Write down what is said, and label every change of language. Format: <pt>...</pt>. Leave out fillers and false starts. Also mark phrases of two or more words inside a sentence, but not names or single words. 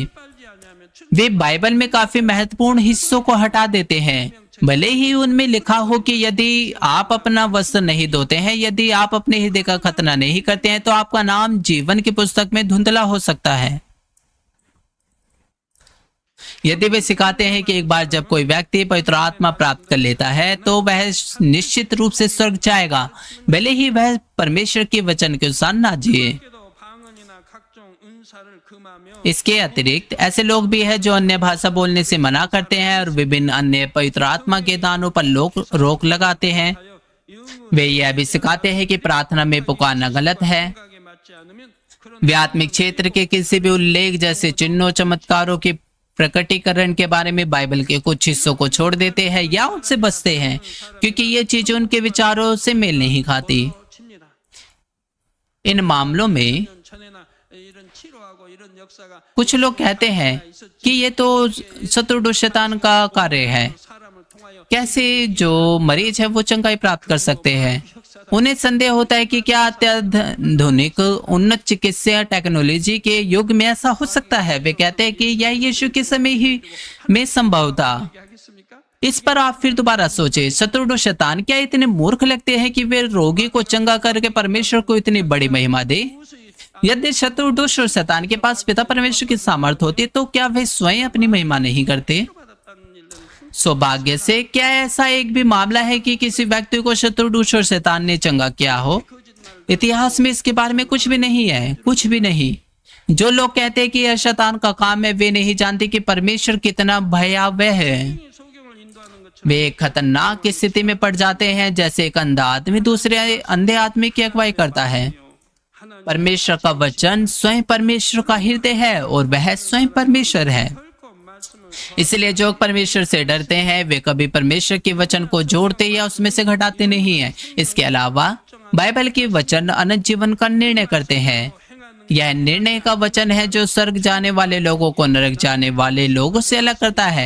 <hi>वे बाइबल में काफी महत्वपूर्ण हिस्सों को हटा देते हैं, भले ही उनमें लिखा हो कि यदि आप अपना वस्त्र नहीं धोते हैं, यदि आप अपने हृदय का खतना नहीं करते हैं, तो आपका नाम जीवन की पुस्तक में धुंधला हो सकता है। यदि वे सिखाते हैं कि एक बार जब कोई व्यक्ति पवित्र आत्मा प्राप्त कर लेता है तो वह निश्चित रूप से स्वर्ग जाएगा, भले ही वह परमेश्वर के वचन के अनुसार ना जिए।</hi> <ko>각종 은사를 금하며</ko> <hi>इसके अतिरिक्त ऐसे लोग भी हैं जो अन्य भाषा बोलने से मना करते हैं और विभिन्न अन्य पवित्र आत्मा के दानों पर रोक लगाते हैं।</hi> <ko>영을</ko> <hi>वे यह भी सिखाते हैं कि प्रार्थना में पुकारना गलत है।</hi> <ko>생각에 맞지 않으면 그런</ko> <hi>वे आत्मिक क्षेत्र के किसी भी उल्लेख जैसे चिन्हों चमत्कारों के प्रकटीकरण के बारे में बाइबल के कुछ हिस्सों को छोड़ देते हैं या उनसे बचते हैं, क्योंकि ये चीजें उनके विचारों से मेल नहीं खाती।</hi> <ko>칩니다.</ko> <hi>इन मामलों में</hi> <ko>전에나 이런 치료하고 이런 역사가</ko> <hi>कुछ लोग कहते हैं कि ये तो शत्रु शैतान का कार्य है।</hi> <ko>사람을 통하여</ko> <hi>कैसे जो मरीज है वो चंगाई प्राप्त कर सकते हैं। उन्हें संदेह होता है कि क्या अत्याधुनिक उन्नत चिकित्सा टेक्नोलॉजी के युग में ऐसा हो सकता है। वे कहते हैं कि यह यीशु के समय ही में संभव था।</hi> <ko>하겠습니까?</ko> <hi>इस पर आप फिर दोबारा सोचे, शत्रु शैतान क्या इतने मूर्ख लगते हैं कि वे रोगी को चंगा करके परमेश्वर को इतनी बड़ी महिमा दे? यदि शत्रु दुष्ट और शैतान के पास पिता परमेश्वर की सामर्थ होती तो क्या वे स्वयं अपनी महिमा नहीं करते?</hi> <ko>받았다는 일은</ko> <hi>सौभाग्य से क्या ऐसा एक भी मामला है कि किसी व्यक्ति को शत्रु दुष्ट और शैतान ने चंगा किया हो? इतिहास में इसके बारे में कुछ भी नहीं है, कुछ भी नहीं। जो लोग कहते हैं कि यह शैतान का काम है, वे नहीं जानते कि परमेश्वर कितना भयावह है।</hi> <ko>소경을 인도하는 것처럼</ko> <hi>वे एक खतरनाक स्थिति में पड़ जाते हैं, जैसे एक अंधा आदमी दूसरे अंधे आदमी की अगुवाई करता है।</hi> <ko>하나님</ko> <hi>परमेश्वर का वचन स्वयं परमेश्वर का हृदय है और वह स्वयं परमेश्वर है।</hi> <ko>결코 말씀을</ko> <hi>इसलिए जो परमेश्वर से डरते हैं वे कभी परमेश्वर के वचन को जोड़ते या उसमें से घटाते नहीं है। इसके अलावा बाइबल के वचन अनंत जीवन का निर्णय करते हैं। यह निर्णय का वचन है जो स्वर्ग जाने वाले लोगों को नरक जाने वाले लोगों से अलग करता है।</hi>